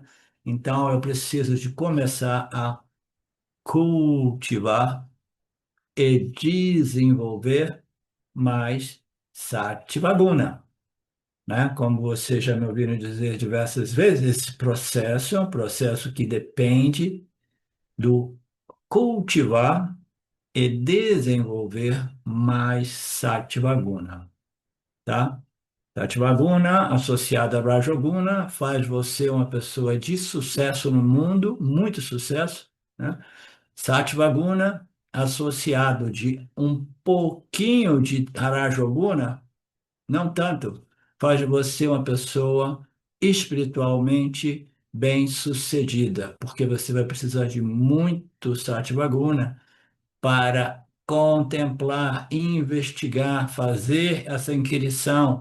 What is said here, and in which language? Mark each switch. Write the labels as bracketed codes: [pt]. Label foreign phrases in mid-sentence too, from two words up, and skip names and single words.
[pt] Então, eu preciso de começar a cultivar e desenvolver mais Sattva-guna, né? Como vocês já me ouviram dizer diversas vezes, esse processo é um processo que depende do cultivar e desenvolver mais Sattva-guna, tá? Sattva-guna associada a Rajoguna faz você uma pessoa de sucesso no mundo, muito sucesso, né? Sattva-guna associado de um pouquinho de Rajoguna, não tanto, faz de você uma pessoa espiritualmente bem-sucedida, porque você vai precisar de muito Sattva-guna para contemplar, investigar, fazer essa inquirição.